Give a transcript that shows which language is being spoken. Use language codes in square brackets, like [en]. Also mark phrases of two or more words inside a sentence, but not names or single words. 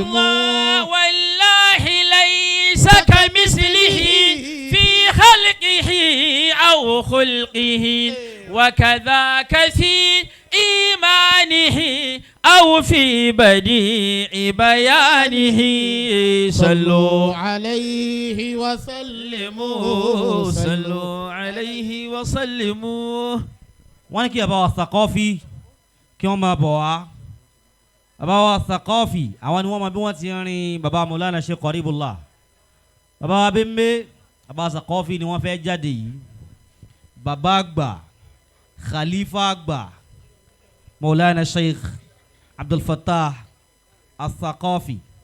[ar] الله والله ليس كمثله في خلقه أو خلقه وكذاك في إيمانه أو في بديع بيانه صلوا عليه وسلموا صلوا عليه وسلموا. [yo] wọ́n ní kí bàbá wa Thaqafi kí wọ́n máa bọ̀ wá bàbá wa Thaqafi àwọn ni wọ́n máa bí wọ́n ti rin bàbá Maulana Sheikh Qaribullah bàbá wa Bembe bàbá Thaqafi ni wọ́n fẹ́ jáde yìí bàbá àgbà khalifa àgbà Maulana Sheikh Abdul Fattah Al-Thaqafi.